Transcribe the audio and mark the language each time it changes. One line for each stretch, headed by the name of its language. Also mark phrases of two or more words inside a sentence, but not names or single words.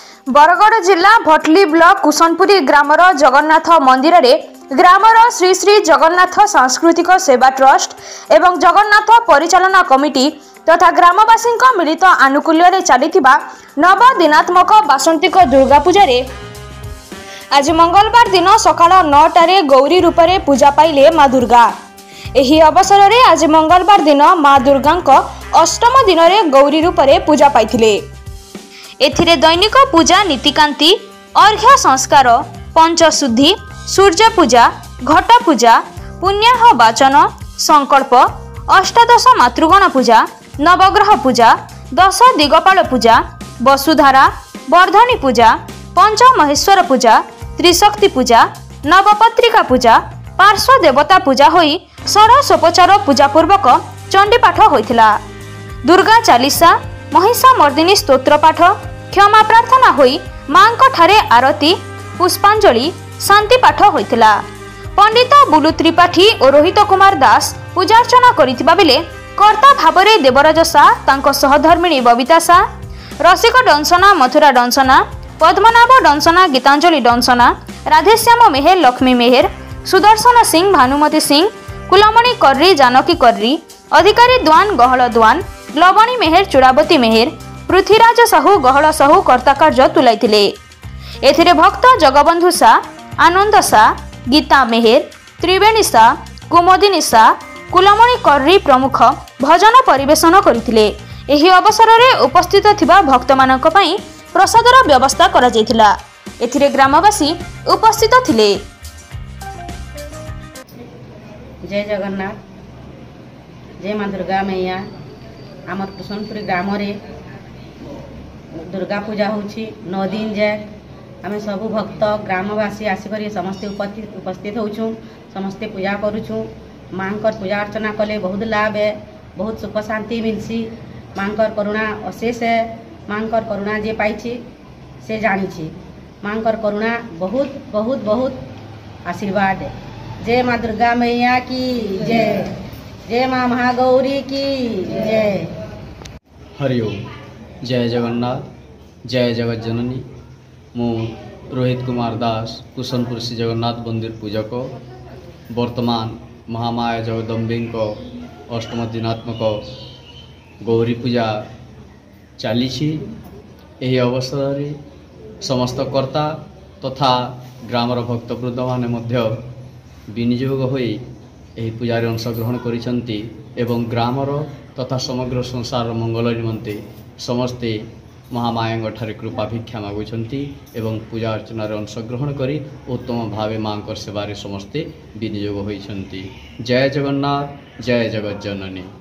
Odia: ବରଗଡ଼ ଜିଲା ଭଟଲି ବ୍ଲକ କୁସନପୁରୀ ଗ୍ରାମର ଜଗନ୍ନାଥ ମନ୍ଦିର ରେ ଗ୍ରାମର ଶ୍ରୀ ଶ୍ରୀ ଜଗନ୍ନାଥ ସାଂସ୍କୃତିକ ସେବା ଟ୍ରଷ୍ଟ ଏବଂ ଜଗନ୍ନାଥ ପରିଚାଳନା କମିଟି ତଥା ଗ୍ରାମବାସୀ ମିଳିତ ଆନୁକୂଲ୍ୟ ଚାଲିଥିବା ନବ ଦିନାତ୍ମକ ବାସନ୍ତିକ ଦୁର୍ଗା ପୂଜା ରେ ଆଜ ମଙ୍ଗଳବାର ଦିନ ସକାଳ 9ଟାରେ ଗୌରୀ ରୂପ ମେଁ ପୂଜା ପାଇଲେ ମାଁ ଦୁର୍ଗା। ଏହି ଅବସର ରେ ଆଜ ମଙ୍ଗଳବାର ଦିନ ମାଁ ଦୁର୍ଗା ଅଷ୍ଟମ ଦିନ ରେ ଗୌରୀ ରୂପ ମେଁ ପୂଜା ପାଇଥିଲେ। ଏଥିରେ ଦୈନିକ ପୂଜା ନୀତିକାନ୍ତି ଅର୍ଘ୍ୟ ସଂସ୍କାର ପଞ୍ଚଶୁଦ୍ଧି ସୂର୍ଯ୍ୟ ପୂଜା ଘଟ ପୂଜା ପୁଣ୍ୟାହ ବାଚନ ସଂକଳ୍ପ ଅଷ୍ଟାଦଶ ମାତୃଗଣ ପୂଜା ନବଗ୍ରହ ପୂଜା ଦଶ ଦିଗପାଳ ପୂଜା ବସୁଧାରା ବର୍ଦ୍ଧନୀ ପୂଜା ପଞ୍ଚ ମହେଶ୍ୱର ପୂଜା ତ୍ରିଶକ୍ତି ପୂଜା ନବପତ୍ରିକା ପୂଜା ପାର୍ଶ୍ୱ ଦେବତା ପୂଜା ହୋଇ ଷୋଡଶୋପଚାର ପୂଜା ପୂର୍ବକ ଚଣ୍ଡୀପାଠ ହୋଇଥିଲା। ଦୁର୍ଗା ଚାଲିସା ମହିଷା ମର୍ଦ୍ଦିନୀ ସ୍ତୋତ୍ର ପାଠ କ୍ଷମା ପ୍ରାର୍ଥନା ହୋଇ ମାଙ୍କ ଠାରେ ଆରତୀ ପୁଷ୍ପାଞ୍ଜଳି ଶାନ୍ତି ପାଠ ହୋଇଥିଲା। ପଣ୍ଡିତ ବୁଲୁ ତ୍ରିପାଠୀ ଔର ରୋହିତ କୁମାର ଦାସ ପୂଜାର୍ଚ୍ଚନା କରିଥିବା ବେଳେ କର୍ତ୍ତା ଭାବରେ ଦେବରାଜ ସା ତାଙ୍କ ସହଧର୍ମିଣୀ ବବିତା ସା ରସିକ ଡଂସନା ମଥୁରା ଡଂସନା ପଦ୍ମନାଭ ଡଂସନା ଗୀତାଞ୍ଜଳି ଡଂସନା ରାଧେଶ୍ୟାମ ମେହେର ଲକ୍ଷ୍ମୀ ମେହେର ସୁଦର୍ଶନ ସିଂହ ଭାନୁମତୀ ସିଂହ କୁଳମଣି କର୍ରୀ ଜାନକୀ କର୍ରୀ ଅଧିକାରୀ ଦ୍ୱାନ ଗହଲ ଦ୍ୱାନ ଲବଣୀ ମେହେର ଚୂଡ଼ାବତୀ ମେହେର ପୃଥ୍ୱୀରାଜ ସାହୁ ଗହଲ ସାହୁ କର୍ତ୍ତା କାର୍ଯ୍ୟ ତୁଲାଇଥିଲେ। ଏଥିରେ ଭକ୍ତ ଜଗବନ୍ଧୁ ସା ଆନନ୍ଦ ସା ଗୀତା ମେହେର ତ୍ରିବେଣୀ ସା କୁମୋଦିନୀ ସା କୁଳମଣି କର୍ରୀ ପ୍ରମୁଖ ଭଜନ ପରିବେଷଣ କରଥିଲେ। ଏହି ଅବସର ରେ ଉପସ୍ଥିତ ଥିବା ଭକ୍ତ ମାନଙ୍କ ପାଇଁ ପ୍ରସାଦର ବ୍ୟବସ୍ଥା କରା ଯାଇଥିଲା। ଏଥିରେ ଗ୍ରାମବାସୀ ଉପସ୍ଥିତ ଥିଲେ।
Sambalpuri: ଜୟ ଜଗନ୍ନାଥ ଜୟ ମାଁ ଦୁର୍ଗା ମଇଆ ଆମର କୁସନପୁରୀ ଗ୍ରାମ ରେ ଦୁର୍ଗା ପୂଜା ହୋଉଛି 9 ଦିନ ଯାଏ ଆମ ସବୁ ଭକ୍ତ ଗ୍ରାମବାସୀ ଆସିକ ସମସ୍ତେ ଉପସ୍ଥିତ ହଉଚୁ ସମସ୍ତେ ପୂଜା କରୁଚୁ। ମାଁ ପୂଜା ଅର୍ଚ୍ଚନା କଲେ ବହୁତ ଲାଭ ହେ ବହୁତ ସୁଖ ଶାନ୍ତି ମିଳସି। ମାଁ କରୁଣା ଅଶେଷ ହେ ମାଁ କରୁଣା ଯେ ପାଇ ସେ ଜାଣି ମାଁ କରୁଣା ବହୁତ ବହୁତ ବହୁତ ଆଶୀର୍ବାଦ ହେ।
Hindi: जय माँ दुर्गा मैया की जय जय माँ महागौरी की जय।
Odia: ହରିଓମ ଜୟ ଜଗନ୍ନାଥ ଜୟ ଜଗତ ଜନନୀ ମୁଁ ରୋହିତ କୁମାର ଦାସ କୁସନପୁର ଶ୍ରୀ ଜଗନ୍ନାଥ ମନ୍ଦିର ପୂଜକ ବର୍ତ୍ତମାନ ମହାମାୟା ଜଗଦମ୍ବୀ ଅଷ୍ଟମ ଦିନାତ୍ମକ ଗୌରୀ ପୂଜା ଚାଲି। ଏହି ଅବସର ରେ ସମସ୍ତ କର୍ତ୍ତା ତଥା ଗ୍ରାମର ଭକ୍ତବୃନ୍ଦ ମାନେ ବିନିଯୋଗ ହୋଇ ଏହି ପୂଜାର ଅଂଶଗ୍ରହଣ କରିସନ୍ତି ଏବଂ ଗ୍ରାମର ତଥା ସମଗ୍ର ସଂସାର ମଙ୍ଗଳ ନିମନ୍ତେ ସମସ୍ତେ ମହାମାୟା ଠାରେ କୃପା ଭିକ୍ଷା ମାଗୁଛନ୍ତି ଏବଂ ପୂଜା ଅର୍ଚ୍ଚନା ଅଂଶଗ୍ରହଣ କରି ଉତ୍ତମ ଭାବେ ମାଁ ସେବାରେ ସମସ୍ତେ ବିନିଯୋଗ ହୋଇଛନ୍ତି। ଜୟ ଜଗନ୍ନାଥ ଜୟ ଜଗତ ଜନନୀ।